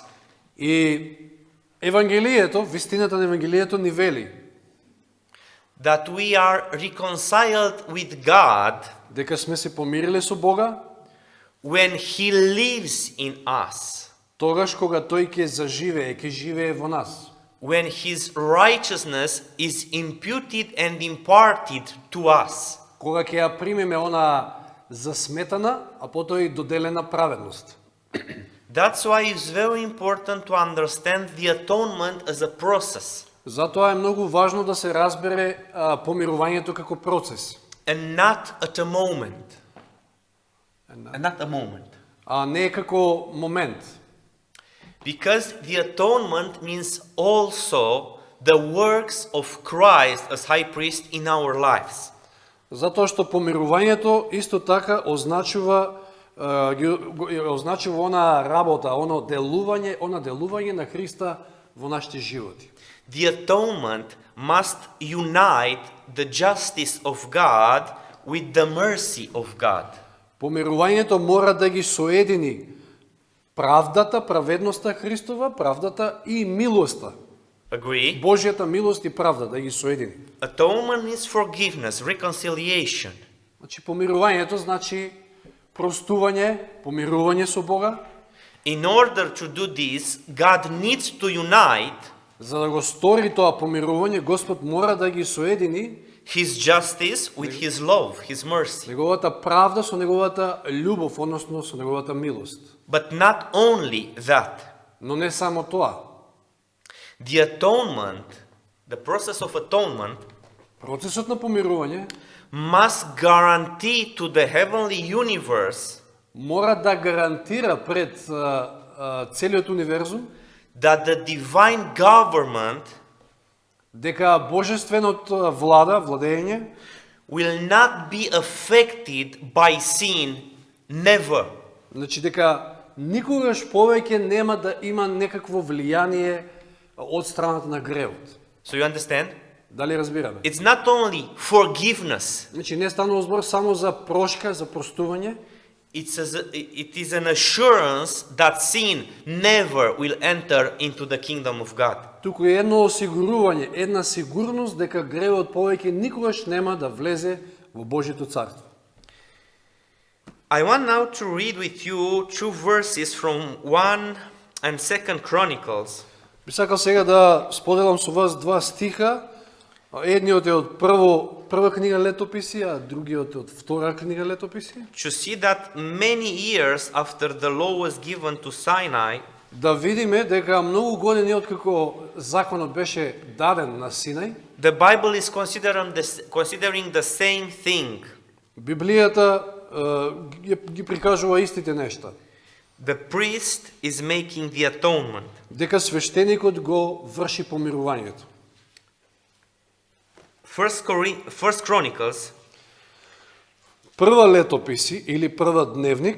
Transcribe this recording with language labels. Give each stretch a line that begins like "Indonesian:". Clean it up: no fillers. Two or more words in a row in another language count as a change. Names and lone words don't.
Macedonian: И Евангелието, вистината на Евангелието ни вели
English: that we are reconciled with God
Macedonian: дека сме се помириле со Бога
English: when He lives in us,
Macedonian: тогаш кога тој ќе заживее, ќе живее во нас.
English: when His righteousness is imputed and imparted to us.
Macedonian: Кога ќе ја примеме она засметана, а потоа и доделена праведност.
English: That's why it's very important to understand the atonement as a process
Macedonian: Затоа е многу важно да се разбере помирувањето како процес,
English: and not at a moment. And not a moment.
Macedonian: а не како момент.
English: Because the atonement means also the works of Christ as high priest in our lives.
Macedonian: Затоа што помирувањето исто така означува она работа, она делување на Христа во нашите животи.
English: The atonement must unite the justice of God with the mercy of God.
Macedonian: Помирувањето мора да ги соедини правдата, праведноста Христова, правдата и милоста.
English: Agree?
Macedonian: Божјата милост и правда да ги соедини.
English: Atonement means forgiveness, reconciliation.
Macedonian: Значи помирувањето значи простување, помирување со Бога.
English: In order to do this, God needs to unite
Macedonian: За да го стори тоа помирување, Господ мора да ги соедини
English: His justice with His love, His mercy.
Macedonian: неговата правда со неговата љубов, односно со неговата милост.
English: But not only that.
Macedonian: Но не само тоа.
English: The atonement, the process of atonement,
Macedonian: Процесот на помирување
English: must guarantee to the heavenly universe
Macedonian: мора да гарантира пред целиот универзум
English: that the divine government
Macedonian: дека божественото владење
English: will not be affected by sin, never.
Macedonian: значи дека никогаш повеќе нема да има некакво влијание од страната на гревот.
English: So you understand?
Macedonian: Дали разбираме?
English: It's not only forgiveness,
Macedonian: Значи не станува збор само за прошка, за простување,
English: it is an assurance that sin never will enter into the kingdom of God.
Macedonian: туку е едно осигурување, една сигурност дека гревот повеќе никогаш нема да влезе во Божјото царство.
English: I want now to read with you two verses from 1 and 2 Chronicles.
Macedonian: Би сакал сега да споделам со вас два стиха. Едниот е од прва книга Летописи, а другиот е од втора книга Летописи.
English: To see that many years after the law was given to Sinai,
Macedonian: Да видиме дека многу години откако законот беше даден на Синај,
English: the Bible is considering the same thing.
Macedonian: Библијата ги прикажува истите нешта.
English: The priest is making the atonement.
Macedonian: Дека свештеникот го врши помирувањето.
English: First Chronicles,
Macedonian: Прва Летописи или прва Дневник,